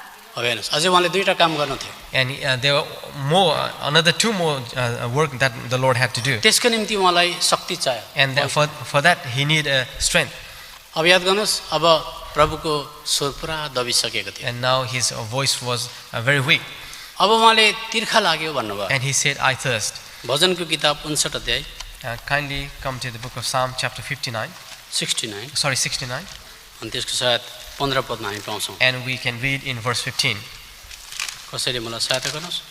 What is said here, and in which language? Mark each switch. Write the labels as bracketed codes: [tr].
[ne] अब हेर्नुहोस् अझै उहाँले दुईटा काम गर्नु थियो. [en] And there were another two more work that the Lord had to do. [ne] त्यसको निम्ति उहाँलाई शक्ति चाहियो. [en] And for that he needed strength. [ne] अब याद गर्नुहोस् अब प्रभुको स्वर पुरा दबिसकेको थियो. [en] And now his voice was very weak. [ne] अब उहाँले तिर्खा लाग्यो भन्नुभयो. [en] And he said, I thirst. [ne] भजनको किताब 59 अध्याय [en] Kindly come to the book of Psalm chapter 69. 69. [ne] अनि त्यसको सायद 15 पदमा हामी पाउँछौँ. [en] And we can read in verse 15. [ne] कसैले मलाई सहायता गर्नुहोस्.